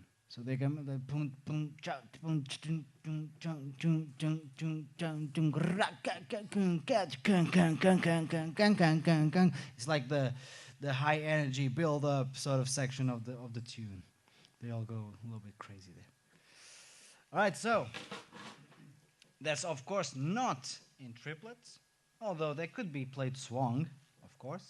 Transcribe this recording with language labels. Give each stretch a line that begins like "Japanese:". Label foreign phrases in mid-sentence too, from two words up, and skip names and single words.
English: So they come the boom boom cha boom chung chung chung chung chung chung chung chung ra ka ka kun ka kun kun kun kun kun kun kun kun kun. It's like the high energy build up sort of section of the tune. They all go a little bit crazy there. All right, so that's of course not in triplets, although they could be played swung, of course.